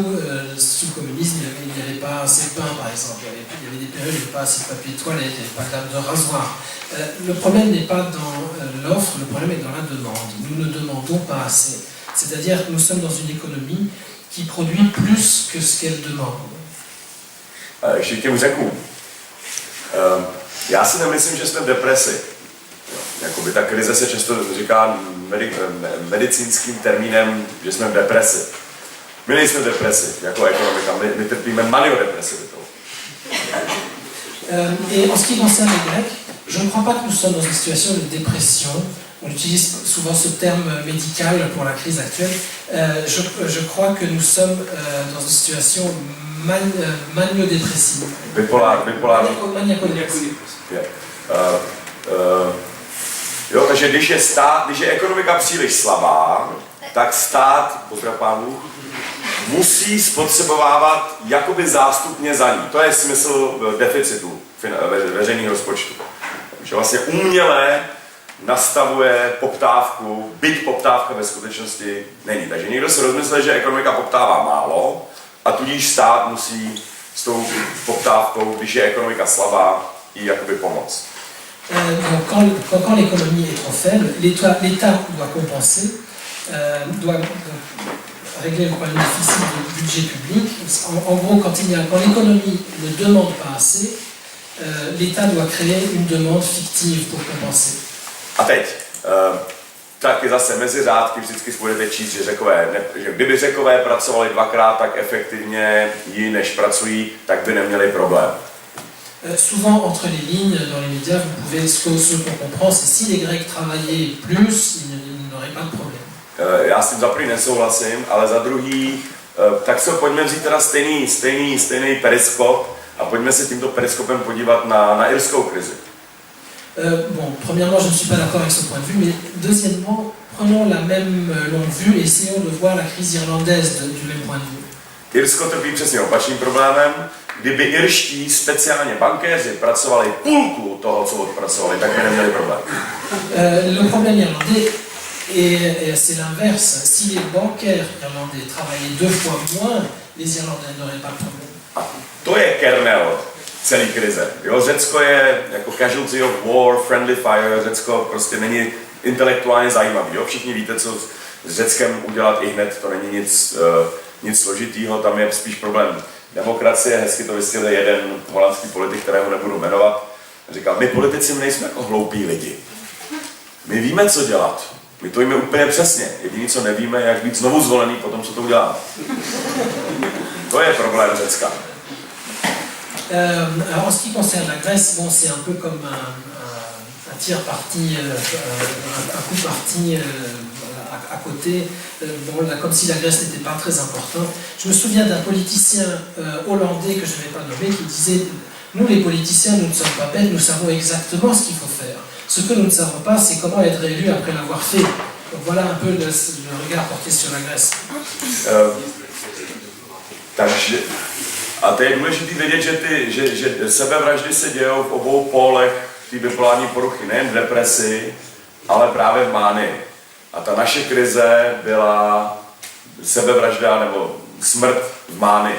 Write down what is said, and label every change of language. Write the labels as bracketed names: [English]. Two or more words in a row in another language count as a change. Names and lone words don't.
[French] Sous le communisme, il n'y avait pas assez de pain, par exemple. Il y avait des périodes où il n'y avait pas assez de papier de toilette, il n'y avait pas de rasoir. Le problème n'est pas dans l'offre, le problème est dans la demande. Nous ne demandons pas assez. C'est-à-dire que nous sommes dans une économie qui produit plus que ce qu'elle demande. [Czech] Ještě těm řeknu. Já si nemyslím, že jsme v depresi. Jakoby ta krize se často říká medicínským termínem, že jsme v depresi. My nejsme v depresi jako ekonomika, my trpíme maniodepresivitou. [French] Et en ce qui concerne les Grecs, je ne crois pas que nous sommes dans une situation de dépression. On utilise souvent ce terme médical pour la crise actuelle. Je crois que nous sommes dans une situation maniodépressive. [Czech] Takže když je ekonomika příliš slabá, tak stát, pozdrav pánu, musí spotřebovávat jakoby zástupně za ní. To je smysl deficitu veřejných rozpočtů. Takže vlastně uměle nastavuje poptávku, byť poptávka ve skutečnosti není. Takže někdo si rozmyslel, že ekonomika poptává málo a tudíž stát musí s tou poptávkou, když je ekonomika slabá, jí jakoby pomoct. [French] Quand l'économie est trop faible, l'État doit compenser, doit régler le problème difficile du budget public. En gros, quand l'économie ne demande pas assez, l'État doit créer une demande fictive pour compenser. [Czech] A teď, taky zase mezi řádky vždycky budete číst, že kdyby Řekové pracovali dvakrát tak efektivně než pracují, tak by neměli problém. [French] Souvent, entre les lignes, dans les médias, vous pouvez, ce qu'on comprend, c'est si les Grecs travaillaient plus, ils n'auraient pas de problème. [Czech] Já s tím za první nesouhlasím, ale za druhý, tak se pojďme vzít teda stejný periskop a pojďme se tímto periskopem podívat na irskou krizi. [French] Bon, premièrement, je ne suis pas d'accord avec ce point de vue, mais deuxièmement, prenons la même longue vue et essayons de voir la crise irlandaise du même point de vue. [Czech] Irsko trpí přesně opačným problémem. Kdyby irští speciálně bankéři pracovali půlku toho, co odpracovali, tak by neměli problém. [French] Le problème irlandais, et c'est l'inverse. Si les bancaires irlandais travaillaient 2 fois moins, les Irlandais n'auraient pas de problème. [Czech] A to je kernel celé krize. Jo, Řecko je jako [English] casualty of war, friendly fire, [Czech] Řecko prostě není intelektuálně zajímavý. Jo? Všichni víte, co s Řeckem udělat i hned, to není nic složitýho, tam je spíš problém demokracie, hezky to vysvětlil jeden holandský politik, kterého nebudu jmenovat. Říkal, my politici nejsme jako hloupí lidi. My víme, co dělat. My to víme úplně přesně. Jediné, co nevíme, je, jak být znovu zvolený po tom, co to uděláme. To je problém Řecka. [French] Alors en ce qui concerne la Grèce, bon, c'est un peu comme un tir parti, un coup parti à à côté, comme si la Grèce n'était pas très importante. Je me souviens d'un politicien hollandais que je ne vais pas nommer qui disait « Nous les politiciens, nous ne sommes pas bêtes, nous savons exactement ce qu'il faut faire. Ce que nous ne savons pas, c'est comment être élu après l'avoir fait. » Donc voilà un peu le regard porté sur la Grèce. [Czech] Takže, a to je důležité vědět, že sebevraždy se dějou v obou pólech té bipolární poruchy, nejen v depresi, ale právě v mánii. A ta naše krize byla sebevražda nebo smrt v mánii.